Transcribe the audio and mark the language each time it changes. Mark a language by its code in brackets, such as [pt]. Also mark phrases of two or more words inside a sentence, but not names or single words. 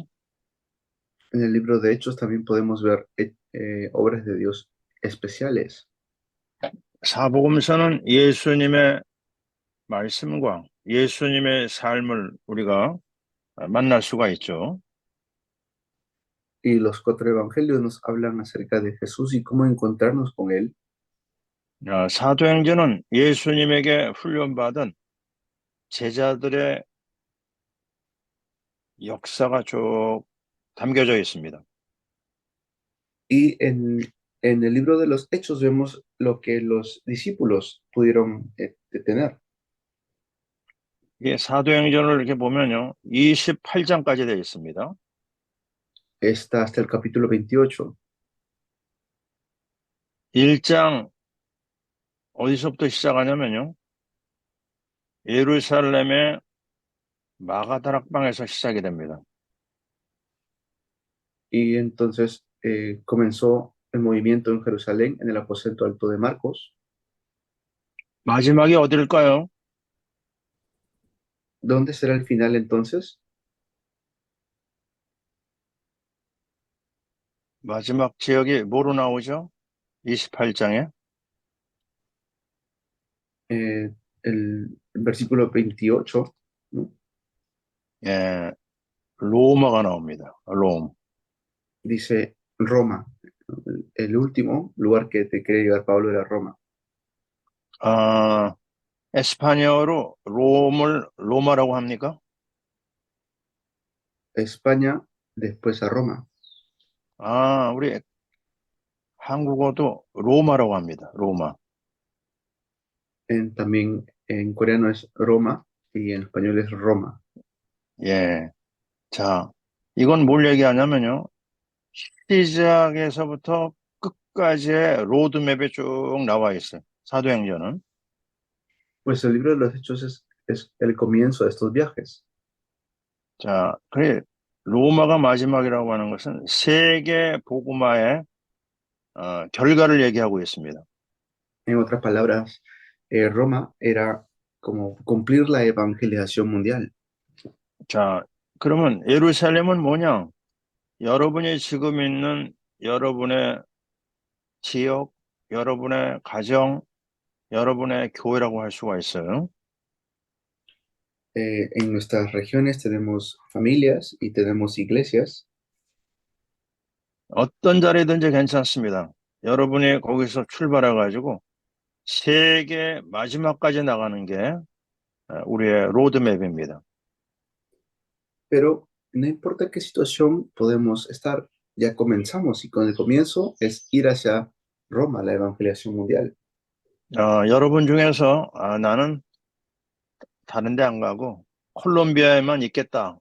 [es] En el libro de Hechos también podemos ver obras de Dios especiales. [ko] 사복음서는 예수님의 말씀과 예수님의 삶을 우리가 만날 수가 있죠. [es] Y los cuatro evangelios nos hablan acerca de Jesús y cómo encontrarnos con Él. [ko] 사도행전은 예수님에게 훈련받은 제자들의 역사가 쭉 담겨져 있습니다. [es] Y en el libro de los Hechos vemos lo que los discípulos pudieron tener. [ko] 이게 사도행전을 이렇게 보면요, 28장까지 되어 있습니다. [es] Está hasta el capítulo 28. [ko] 1장 어디서부터 시작하냐면요, 예루살렘의 마가다락방에서 시작이 됩니다. [es] Y entonces comenzó el movimiento en Jerusalén, en el aposento alto de Marcos. [ko] 마지막이 어딜까요? [es] ¿Dónde será el final entonces? [ko] 마지막 지역이 뭐로 나오죠? 28장에. [es] El versículo 28, ¿no? [ko] 예, 로마가 나옵니다. 롬. [es] Dice Roma. El último lugar que te quería llevar Pablo era Roma. [ko] 아, 에스파니어로 롬을 로마라고 합니까? [es] España, después a Roma. [ko] 우리 한국어도 로마라고 합니다. 로마. [es] También en coreano es Roma y en español es Roma. [ko] 예. 자, 이건 뭘 얘기하냐면요. 시작에서부터 끝까지의 로드맵에 쭉 나와 있어요. 사도행전은. [es] Pues el libro de los Hechos es el comienzo de estos viajes. [ko] 자, 그래 로마가 마지막이라고 하는 것은 세계 복음화의 결과를 얘기하고 있습니다. [es] En otras palabras, Roma era como cumplir la evangelización mundial. [ko] 자, 그러면 예루살렘은 뭐냐? 여러분이 지금 있는 여러분의 지역, 여러분의 가정, 여러분의 교회라고 할 수가 있어요. [es] En nuestras regiones tenemos familias y tenemos iglesias. [ko] 어떤 자리든지 괜찮습니다. 여러분이 거기서 출발해 가지고 세계 마지막까지 나가는 게 우리의 로드맵입니다. [es] Pero no importa qué situación podemos estar, ya comenzamos y con el comienzo es ir hacia Roma, la evangelización mundial. [ko] 여러분 중에서 나는 다른 데 안 가고 콜롬비아에만 있겠다.